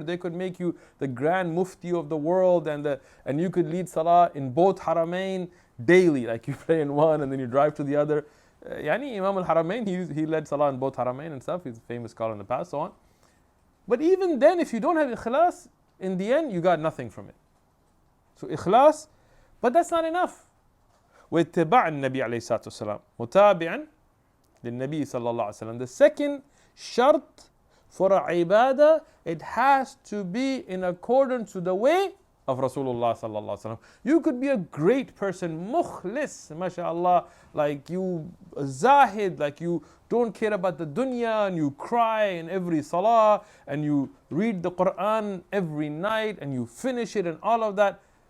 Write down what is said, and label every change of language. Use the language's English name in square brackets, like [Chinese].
[English] They could make you the grand mufti of the world, and you could lead salah in both haramain daily. Like you pray in one and then you drive to the other. Yani Imam al-Haramain, he led salah in both haramain and stuff. He's a famous scholar in the past, so on. But even then, if you don't have ikhlas, in the end, you got nothing from it. So ikhlas, but that's not enough. [Arabic] واتباع النبي عليه الصلاة والسلام متابعا للنبي صلى الله عليه وسلم. [English] The second shart for a ibadah, it has to be in accordance to the way of Rasulullah [Arabic] صلى الله عليه وسلم. [English] You could be a great person, mukhlis, mashallah, like you zahid, like you don't care about the dunya, and you cry in every salah, and you read the Quran every night, and you finish it and all of that.